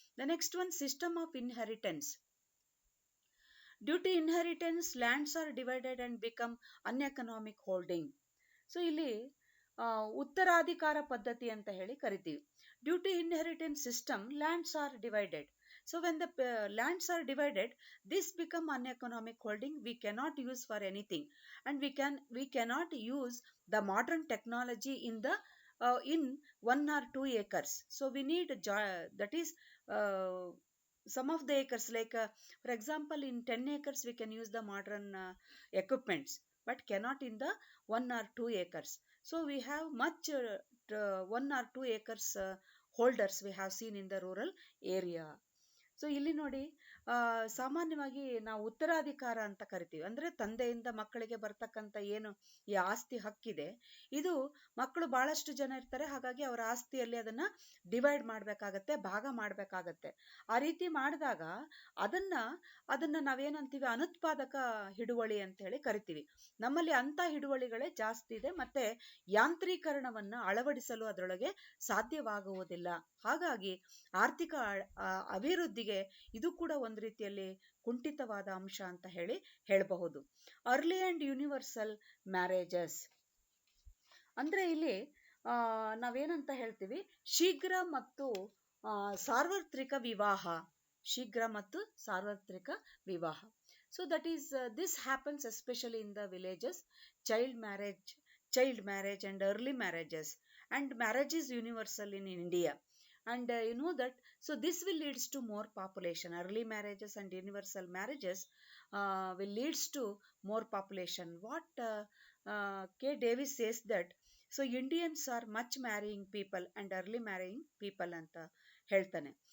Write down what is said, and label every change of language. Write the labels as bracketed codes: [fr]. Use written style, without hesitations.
[en] The next one, system of inheritance. Due to inheritance lands are divided and become uneconomic holding. [kn] So ಇಲ್ಲಿ ಉತ್ತರಾಧಿಕಾರ ಪದ್ಧತಿ ಅಂತ ಕರಿತೀವಿ. [en] Due to inheritance system lands are divided. So when the lands are divided, this become uneconomic holding. We cannot use for anything, and we cannot use the modern technology in 1 or 2 acres. So we need that is some of the acres, like for example in 10 acres we can use the modern equipments, but cannot in the 1 or 2 acres. So we have much 1 or 2 acres holders we have seen in the rural area. [kn] So ಇಲ್ಲಿ ನೋಡಿ, ಸಾಮಾನ್ಯವಾಗಿ ನಾವು ಉತ್ತರಾಧಿಕಾರ ಅಂತ ಕರಿತೀವಿ. ಅಂದ್ರೆ ತಂದೆಯಿಂದ ಮಕ್ಕಳಿಗೆ ಬರ್ತಕ್ಕಂಥ ಏನು ಈ ಆಸ್ತಿ ಹಕ್ಕಿದೆ, ಇದು ಮಕ್ಕಳು ಬಹಳಷ್ಟು ಜನ ಇರ್ತಾರೆ, ಹಾಗಾಗಿ ಅವರ ಆಸ್ತಿಯಲ್ಲಿ ಅದನ್ನ ಡಿವೈಡ್ ಮಾಡ್ಬೇಕಾಗತ್ತೆ, ಭಾಗ ಮಾಡ್ಬೇಕಾಗತ್ತೆ. ಆ ರೀತಿ ಮಾಡಿದಾಗ ಅದನ್ನ ನಾವೇನಂತೀವಿ, ಅನುತ್ಪಾದಕ ಹಿಡುವಳಿ ಅಂತ ಕರಿತೀವಿ. ನಮ್ಮಲ್ಲಿ ಅಂತ ಹಿಡುವಳಿಗಳೇ ಜಾಸ್ತಿ ಇದೆ, ಮತ್ತೆ ಯಾಂತ್ರೀಕರಣವನ್ನ ಅಳವಡಿಸಲು ಅದರೊಳಗೆ ಸಾಧ್ಯವಾಗುವುದಿಲ್ಲ. ಹಾಗಾಗಿ ಆರ್ಥಿಕ ಅಭಿವೃದ್ಧಿಗೆ ಇದು ಕೂಡ ಒಂದು ರೀತಿಯಲ್ಲಿ ಕುಂಠಿತವಾದ ಅಂಶ ಅಂತ ಹೇಳಬಹುದು. [en] early and universal marriages [kn] ಅಂದ್ರೆ ಇಲ್ಲಿ ನಾವೇನಂತ ಹೇಳ್ತೀವಿ, ಶೀಘ್ರ ಮತ್ತು ಸಾರ್ವತ್ರಿಕ ವಿವಾಹ. ಶೀಘ್ರ ಮತ್ತು ಸಾರ್ವತ್ರಿಕ ವಿವಾಹ. [en] So that is this happens especially in the villages. Child marriage and early marriages, and marriage is universal in India. And you know that, so this will leads to more population. Early marriages and universal marriages will leads to more population. What K. Davis says that, so Indians are much marrying people and early marrying people [kn] ಅಂತ ಹೇಳ್ತಾನೆ.